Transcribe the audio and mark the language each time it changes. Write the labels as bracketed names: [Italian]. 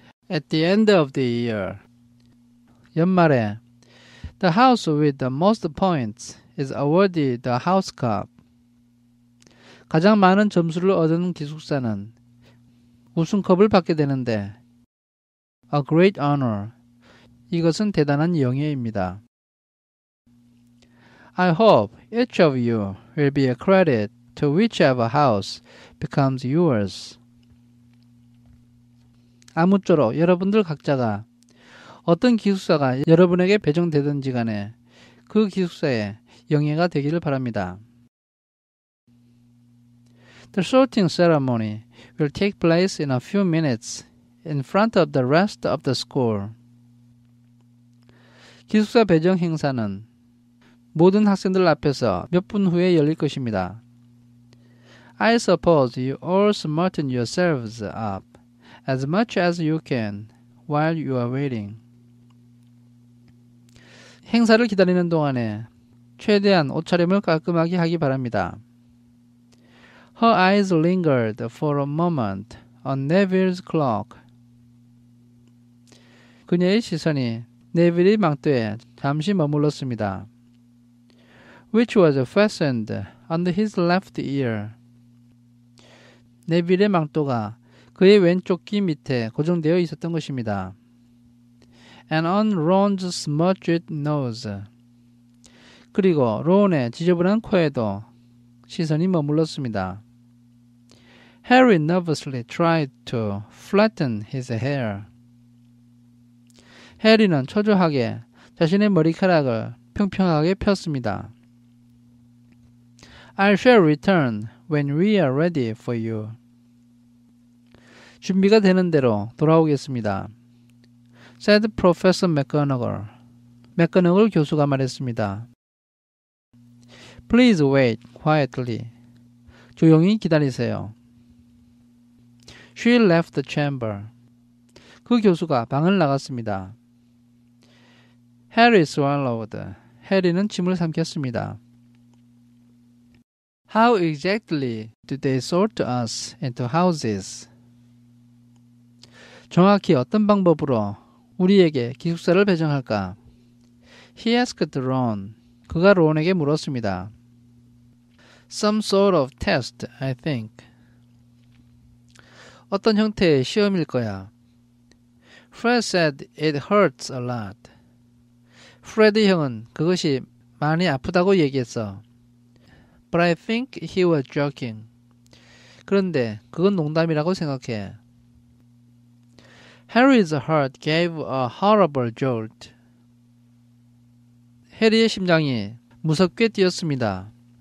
[English] At the end of the year, [Korean] 연말에 [English] the house with the most points is awarded the house cup. [Korean] 가장 많은 점수를 얻은 기숙사는 우승컵을 받게 되는데 [English] a great honor. [Korean] 이것은 대단한 영예입니다. [English] I hope each of you will be a credit to whichever house becomes yours. [Korean] 아무쪼록 여러분들 각자가 어떤 기숙사가 여러분에게 배정되든지 간에 그 기숙사에 영예가 되기를 바랍니다. [English] The sorting ceremony will take place in a few minutes in front of the rest of the school. [Korean] 기숙사 배정 행사는 모든 학생들 앞에서 몇 분 후에 열릴 것입니다. [English] I suppose you all smarten yourselves up as much as you can while you are waiting. [Korean] 행사를 기다리는 동안에 최대한 옷차림을 깔끔하게 하기 바랍니다. [English] Her eyes lingered for a moment on Neville's clock. [Korean] 그녀의 시선이 네빌의 망토에 잠시 머물렀습니다. [English] Which was fastened under his left ear. [Korean] 네빌의 망토가 그의 왼쪽 귀 밑에 고정되어 있었던 것입니다. [English] And on Ron's smudged nose. [Korean] 그리고 론의 지저분한 코에도 시선이 머물렀습니다. [English] Harry nervously tried to flatten his hair. [Korean] 해리는 초조하게 자신의 머리카락을 평평하게 폈습니다. [English] I shall return when we are ready for you. [Korean] 준비가 되는 대로 돌아오겠습니다. [English] said Professor McGonagall. [Korean] 맥거너글 교수가 말했습니다. [English] Please wait quietly. [Korean] 조용히 기다리세요. [English] She left the chamber. [Korean] 그 교수가 방을 나갔습니다. [English] Harry swallowed. [Korean] 해리는 침을 삼켰습니다. [English] How exactly do they sort us into houses? [Korean] 정확히 어떤 방법으로 우리에게 기숙사를 배정할까? [English] He asked Ron. [Korean] 그가 론에게 물었습니다. [English] Some sort of test, I think. [Korean] 어떤 형태의 시험일 거야. [English] Fred said it hurts a lot. [Korean] 프레드 형은 그것이 많이 아프다고 얘기했어. [English] But I think he was joking. [Korean] 그런데 그건 농담이라고 생각해. [English] Harry's heart gave a horrible jolt. [Korean] 해리의 심장이 무섭게 뛰었습니다.